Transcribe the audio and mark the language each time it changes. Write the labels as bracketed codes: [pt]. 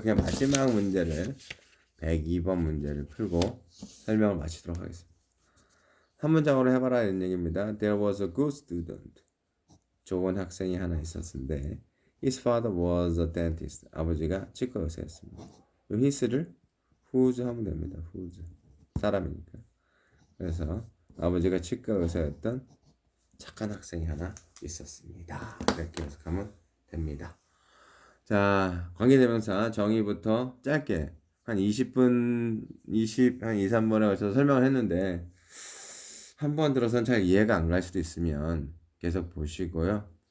[ko] 그냥 마지막 문제를 102번 문제를 풀고 설명을 마치도록 하겠습니다. 한 문장으로 해봐라 이런 얘기입니다. [en] There was a good student. [ko] 좋은 학생이 하나 있었는데 [en] His father was a dentist. [ko] 아버지가 치과 의사였습니다. 이 his를 whose 하면 됩니다. whose 사람이니까. 그래서 아버지가 치과 의사였던 착한 학생이 하나 있었습니다. 이렇게 해석하면 됩니다. 자, 관계대명사 정의부터 짧게 한 20분, 한 2, 3번에 걸쳐서 설명을 했는데 한 번 들어서는 잘 이해가 안 갈 수도 있으면 계속 보시고요.